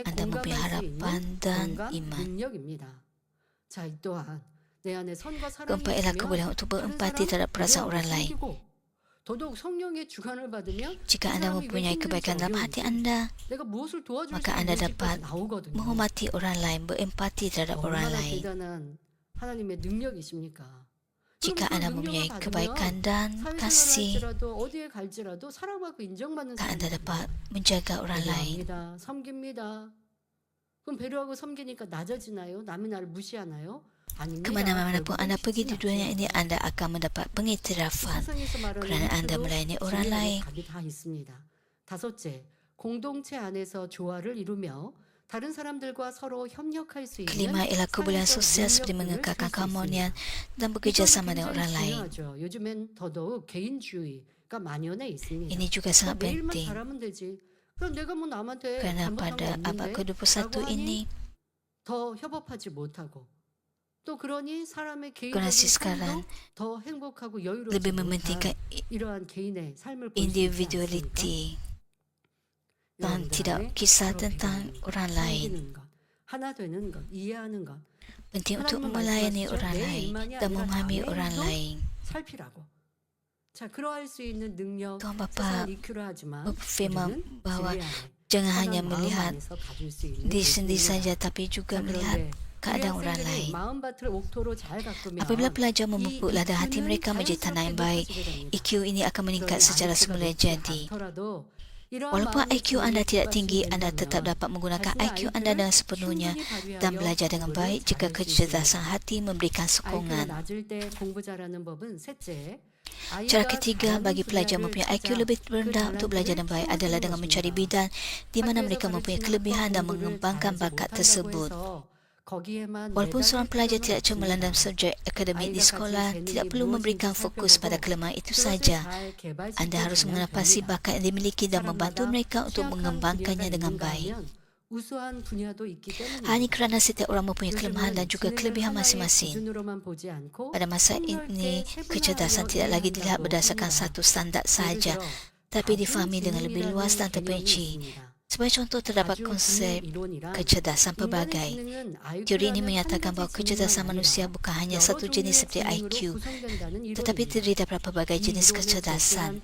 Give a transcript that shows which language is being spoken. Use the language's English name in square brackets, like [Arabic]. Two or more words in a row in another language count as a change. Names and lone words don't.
[Malay] Anda mempunyai [Korean] 공감할 수 있는 [Malay] harapan dan [Korean] 공감 [Malay] iman. [Korean] 능력입니다. 자, 이 또한 내 안에 선과 사랑이 [Malay] Keempat ialah [Korean] 있으면 [Malay] kebolehan untuk [Korean] 다른 [Malay] berempati [Korean] 사람 [Malay] terhadap perasaan [Korean] 배려하고 [Malay] orang lain. [Korean] 섬기고 더더욱 성령의 주관을 받으면 [Malay] Jika [Korean] 그 [Malay] anda [Korean] 사람이 왜 [Malay] mempunyai [Korean] 힘든지 [Malay] kebaikan dalam hati [Korean] 어려운지 [Malay] anda, [Korean] 내가 무엇을 도와줄 수 [Malay] maka anda [Korean] 있는지까지 [Malay] dapat [Korean] 나오거든요. [Malay] menghormati orang lain, berempati terhadap orang [Korean] 얼마나 [Malay] lain. [Korean] 대단한 하나님의 능력이십니까? [Malay] Jika [Korean] 그럼 그 [Malay] anda [Korean] 능력을 [Malay] mempunyai [Korean] 받으면 [Malay] kebaikan dan [Korean] 사회생활을 [Malay] kasih, [Korean] 할지라도 어디에 갈지라도 사랑받고 인정받는 [Malay] maka anda [Korean] 사람이 [Malay] dapat [Korean] 됩니다. [Malay] menjaga orang lain. [Korean] 배려합니다. 섬깁니다. 그럼 배려하고 섬기니까 낮아지나요? 남이 나를 무시하나요? 아닙니다. [Malay] Kemana-mana pun anda pergi di [Korean] 결국은 [Malay] dunia [Korean] 쉽진 [Malay] ini, [Korean] 않죠. [Malay] anda akan mendapat pengiktirafan. [Korean] 세상에서 말하는 [Malay] kerana anda [Korean] EQ도 [Malay] melayani orang [Korean] 진리 안에 [Malay] lain. [Korean] 답이 다 있습니다. 다섯째, 공동체 안에서 조화를 이루며 다른 사람들과 서로 협력할 수 있는 [Malay] Kelima ialah kebolehan [Korean] 사회적 [Malay] sosial seperti [Korean] 능력들을 [Malay] mengekalkan [Korean] 쓸수 [Malay] keharmonian [Korean] 있습니다. [Malay] dan [Korean] 이건 [Malay] bekerjasama dengan [Korean] 굉장히 [Malay] orang lain. [Korean] 중요하죠. 요즘엔 더더욱 개인주의가 만연해 있습니다. [Malay] Ini juga sangat [Korean] 내 일만 [Malay] penting [Korean] 잘하면 되지. 그럼 내가 뭐 남한테 [Malay] kerana [Korean] 잘못한 거 [Malay] pada abad [Korean] 없는데 [Malay] ke-21 [Korean] 라고 하니 [Malay] ini [Korean] 더 협업하지 못하고 또 그러니 사람의 개인적인 [Malay] Generasi sekarang [Korean] 삶도 더 행복하고 [Malay] lebih [Korean] 여유롭지 못한 [Malay] mementingkan [Korean] 이러한 개인의 삶을 볼 수 있지 않습니까? [Malay] individuality dan [Korean] 여러분들 [Malay] tidak [Korean] 안에 [Malay] kisah [Korean] 서로 [Malay] tentang [Korean] 배려하는 것, [Malay] orang lain. [Korean] 섬기는 것, 하나 되는 것, 이해하는 것, [Malay] Penting untuk [Korean] 하나님은 [Malay] melayani [Korean] 말씀하시죠. [Malay] orang [Korean] 내 [Malay] lain [Korean] 일만이 [Malay] dan [Korean] 아니라 [Malay] memahami [Korean] 남의 [Malay] orang [Korean] 일도 [Malay] lain. [Korean] 살피라고. 자, 그러할 수 있는 능력, [Malay] Tuhan Bapa [Korean] 세상을 이끌어 하지만 [Malay] berfirman [Korean] 우리는 [Malay] bahwa [Korean] 진리 안에 [Malay] jangan hanya [Korean] 선한 마음 [Malay] melihat [Korean] 안에서 가질 수 있는 [Malay] diri sendiri [Korean] 것입니다. [Malay] saja tapi juga [Korean] 자, [Malay] melihat [Korean] 그런데 우리 [Malay] keadaan orang [Korean] 학생들이 [Malay] lain. [Korean] 마음밭을 옥토로 잘 가꾸면 [Malay] Apabila pelajar [Korean] 이 [Malay] memupuk lada hati [Korean] EQ는 [Malay] mereka menjadi tanah yang baik, [Korean] 자연스럽게 높아지게 됩니다. [Malay] IQ ini akan meningkat [Korean] 그러니 [Malay] secara [Korean] IQ가 [Malay] semula [Korean] 높지 [Malay] jadi. [Korean] 않더라도 이러한 [Malay] Walaupun [Korean] 마음의 [Malay] IQ anda tidak [Korean] 기운이 [Malay] tinggi, anda [Korean] 뒷받침이 [Malay] tetap [Korean] 된다면 [Malay] dapat menggunakan [Korean] 자신의 [Malay] IQ anda dengan sepenuhnya [Korean] 충분히 [Malay] dan [Korean] 발휘하여 [Malay] belajar dengan [Korean] 공부를 [Malay] baik jika [Korean] 잘할 수 [Malay] kecerdasan [Korean] 있습니다. [Malay] hati memberikan [Korean] IQ가 [Malay] sokongan. [Korean] 낮을 때 공부 잘하는 법은 셋째, [Malay] Cara [Korean] 아이가 [Malay] ketiga [Korean] 잘하는 [Malay] bagi pelajar [Korean] 분야를 [Malay] mempunyai IQ [Korean] 찾아 [Malay] lebih [Korean] 그 [Malay] rendah untuk belajar [Korean] 달란트를 [Malay] dengan baik [Korean] 키워주는 [Malay] adalah dengan mencari [Korean] 것입니다. [Malay] bidang di mana [Korean] 학교에서 [Malay] mereka mempunyai [Korean] 가르치는 [Malay] kelebihan dan [Korean] 공부를 [Malay] mengembangkan [Korean] 잘하지 [Malay] bakat [Korean] 못한다고 [Malay] tersebut. [Korean] 해서 거기에만 [Malay] Walaupun [Korean] 매달릴 [Malay] seorang pelajar [Korean] 필요는 [Malay] tidak cemerlang dalam [Korean] 없습니다. [Malay] subjek akademik di [Korean] 아이가 [Malay] sekolah, [Korean] 가진 [Malay] tidak [Korean] 재능이 [Malay] perlu memberikan [Korean] 무엇인지 [Malay] fokus pada [Korean] 살펴보고 [Malay] kelemahan itu [Korean] 그것을 [Malay] saja. [Korean] 잘 [Malay] Anda harus [Korean] 개발시켜주면 [Malay] mengenapasi [Korean] 됩니다. [Malay] bakat yang dimiliki dan membantu [Korean] 사람마다 [Malay] mereka untuk [Korean] 취약한 [Malay] mengembangkannya [Korean] 분야가 [Malay] dengan [Korean] 있는가 [Malay] baik. [Korean] 하면 우수한 분야도 있기 [Malay] Hanya [Korean] 때문입니다. [Malay] kerana setiap orang mempunyai kelemahan dan [Korean] 요즘은 [Malay] juga [Korean] 지능을 [Malay] kelebihan [Korean] 하나의 [Malay] masing-masing. [Korean] 기준으로만 보지 않고 [Malay] Pada masa ini, kecerdasan tidak lagi dilihat berdasarkan satu standar sahaja, tapi difahami dengan lebih luas dan terperinci. Sebagai contoh, terdapat konsep kecerdasan pelbagai. Teori ini menyatakan bahawa kecerdasan manusia bukan hanya satu jenis seperti IQ, tetapi terdiri daripada pelbagai jenis kecerdasan.